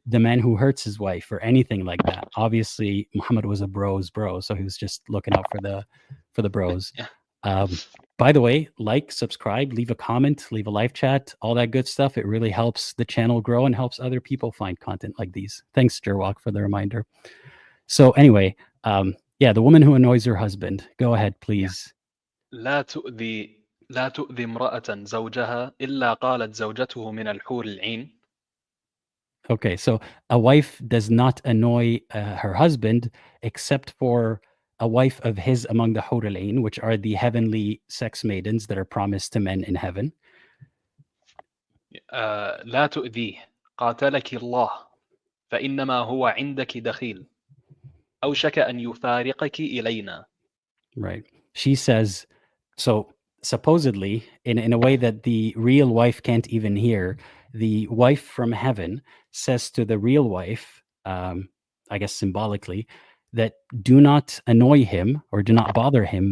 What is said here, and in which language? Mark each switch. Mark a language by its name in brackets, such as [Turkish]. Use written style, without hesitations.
[English] the man who hurts his wife or anything like that. Obviously, Muhammad was a bro's bro, so he was just looking out for the bros. Yeah. Um, by the way, like, subscribe, leave a comment, leave a live chat, all that good stuff. It really helps the channel grow and helps other people find content like these. Thanks, Jerwalk, for the reminder. So anyway, yeah, the woman who annoys her husband. Go ahead, Yeah. please. [Arabic] لا تؤذي لا تؤذي امرأة زوجها إلا قالت زوجته من الحور العين. [English] Okay, so a wife does not annoy her husband except for a wife of his among the Hur al-Ain, which are the heavenly sex maidens that are promised to men in heaven. [Arabic] لا تؤذيه قاتلك الله فإنما هو عندك دخيل أوشك أن يفارقك إلينا. [English] Right. She says, so supposedly, in a way that the real wife can't even hear, the wife from heaven says to the real wife, I guess symbolically, that do not annoy him or do not bother him.